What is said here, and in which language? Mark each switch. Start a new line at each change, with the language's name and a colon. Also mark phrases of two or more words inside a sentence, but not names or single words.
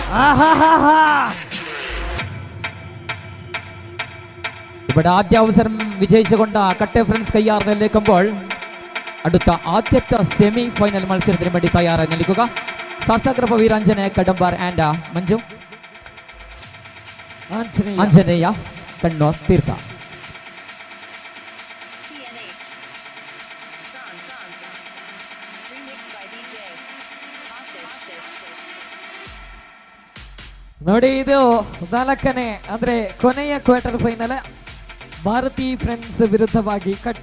Malayalam: ഇവിടെ ആദ്യ അവസരം വിജയിച്ചുകൊണ്ട് കട്ടെ ഫ്രണ്ട്സ് കയ്യാർ നിൽക്കുമ്പോൾ അടുത്ത ആദ്യത്തെ
English: semi final
Malayalam: മത്സരത്തിന് വേണ്ടി തയ്യാറായി നിൽക്കുക ശാസ്താകൃപ വീരാഞ്ജനേയ കടമ്പാർ ആൻഡ് മഞ്ജു ആഞ്ജനേയ കണ്ണൂർ തീർത്ഥ.
Kannada: ನೋಡಿ, ಇದು 4ನೇ ಅಂದ್ರೆ ಕೊನೆಯ
English: quarter final.
Kannada: ಭಾರತಿ ಫ್ರೆಂಡ್ಸ್ ವಿರುದ್ಧವಾಗಿ ಕಟ್ಟೆ.